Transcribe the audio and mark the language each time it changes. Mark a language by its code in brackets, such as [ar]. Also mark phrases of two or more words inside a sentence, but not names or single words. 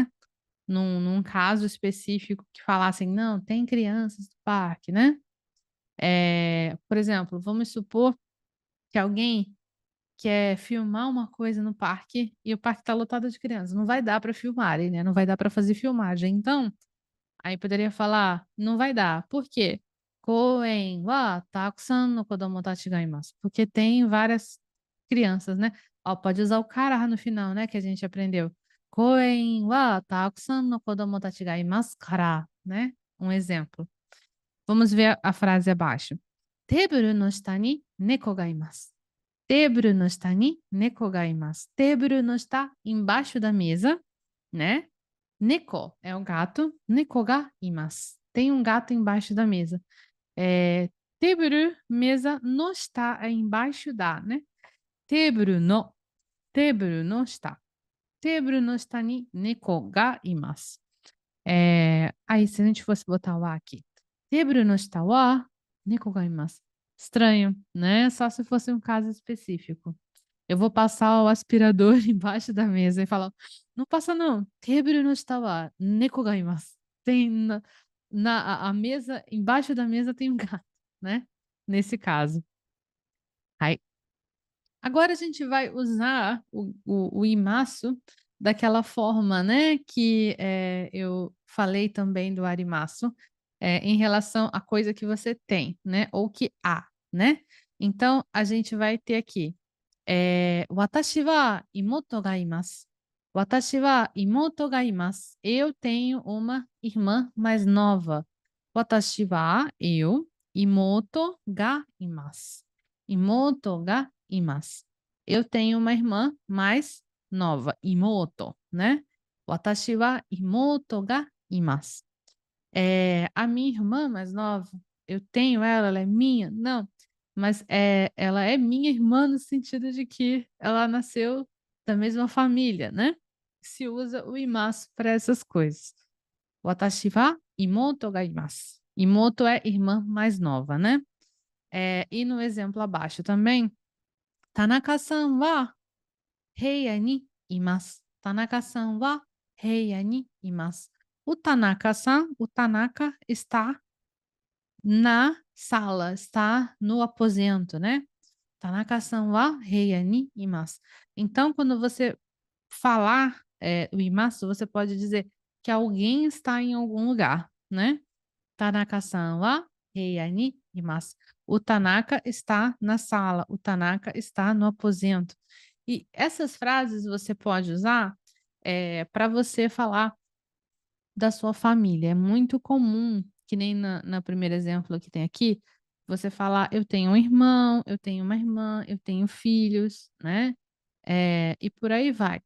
[pt] Num caso específico que falassem, não, tem crianças no parque, né? Por exemplo, vamos supor que alguém quer filmar uma coisa no parque e o parque está lotado de crianças. Não vai dar para filmar, né? Não vai dar para fazer filmagem. Então, aí poderia falar, não vai dar. Por quê? [ja] 公園は たくさんの 子供たちが います. [pt] Porque tem várias crianças, né? Ó, pode usar o kara no final, né? Que a gente aprendeu. [ja] 公園は たくさんの 子供たちが います から, [pt] né? Um exemplo. Vamos ver a frase abaixo. [ja] テーブルの 下に 猫が います。テーブルの 下に 猫が います. テーブルの 下, [pt] embaixo da mesa, né? Neko é o gato. [ja] 猫が います. [pt] Tem um gato embaixo da mesa. Teburu, mesa, [ja] の 下 [pt] é embaixo da, né? [ja] テーブルの. テーブルの 下。テーブルの 下に 猫が います. [pt] Aí, se a gente fosse botar o A aqui. [ja] テーブルの 下は 猫が います. [pt] Estranho, né? Só se fosse um caso específico. Eu vou passar o aspirador embaixo da mesa e falar: não passa não. [ja] テーブルの 下は 猫が います. [pt] Tem a mesa, embaixo da mesa tem um gato, né? Nesse caso. Aí, agora a gente vai usar o imasu daquela forma, né? Que eu falei também do arimasu, em relação à coisa que você tem, né? Ou que há, né? Então, a gente vai ter aqui. [ja] 私は 妹が います. 私は 妹が います. [pt] Eu tenho uma irmã mais nova. [ja] 私は、eu、妹が います. 妹が います. [pt] Eu tenho uma irmã mais nova. Imoto, né? [ja] 私は 妹が います. [pt] A minha irmã mais nova, eu tenho ela, ela é minha? Não, mas ela é minha irmã no sentido de que ela nasceu da mesma família, né? Se usa o imasu para essas coisas. [ja] 私は 妹が います. [pt] Imoto é irmã mais nova, né? E no exemplo abaixo também, [ja] 田中さんは 部屋に います. 田中さんは 部屋に います. [pt] O Tanaka-san, o Tanaka está na sala, está no aposento, né? [ja] 田中さんは 部屋に います. [pt] Então, quando você falar, o imasu, você pode dizer que alguém está em algum lugar, né? [ja] 田中さんは 部屋に います. [pt] O Tanaka está na sala, o Tanaka está no aposento. E essas frases você pode usar, para você falar da sua família. É muito comum, que nem na primeiro exemplo que tem aqui, você falar: "Eu tenho um irmão, eu tenho uma irmã, eu tenho filhos", né, e por aí vai.